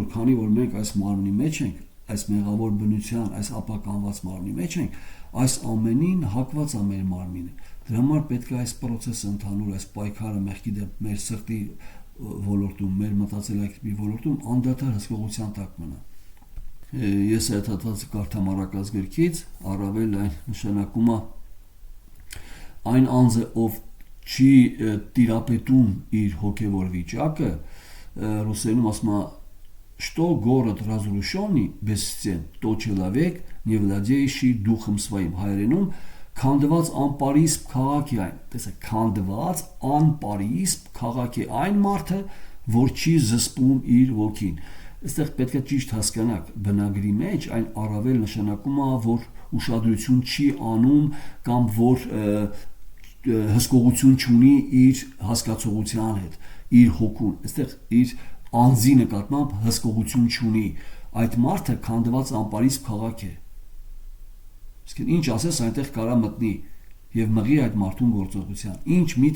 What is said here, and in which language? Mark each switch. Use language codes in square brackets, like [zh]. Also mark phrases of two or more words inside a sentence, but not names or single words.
[hy] քանի որ մենք այս մարմնի մեջ ենք, այս մեղավոր բնության, այս ապականված մարմնի մեջ ենք, այս ամենին հակված է մեր մարմինը։ Դրա համար պետք է այս process-ը ընդհանուր, այս պայքարը մեղքի դեմ մեր սրտի ոլորտում, մեր մտածելակերպի ոլորտում անդադար հսկողության տակ մնա։ Ես այդ հատվածը կարդամ Առակաց գրքից, առավել այն նշանակում է այն անձը, ով չի տիրապետում իր հոգևոր վիճակը, ռուսերենում ասում է [ru] что город разрушенный бесцен, то человек, не владеющий духом своим, [hy] հայերենում քանդված անպարիսպ քաղաք է այն, տեսեք, քանդված անպարիսպ քաղաք է այն մարդը, որ չի զսպում իր ոգին։ Այստեղ պետք է ճիշտ հասկանաք, բնագրի մեջ այն առավել նշանակում է, որ ուշադրություն չի անում կամ որ հսկողություն չունի իր հասկացողության հետ, իր հոգուն, այստեղ իր անձի նկատմամբ հսկողություն չունի, այդ մարդը քանդված անպարիսպ քաղաք է։ Իսկ ինչ ասես այնտեղ կարա մտնի եւ մղի այդ մարդուն գործողության, ինչ միտք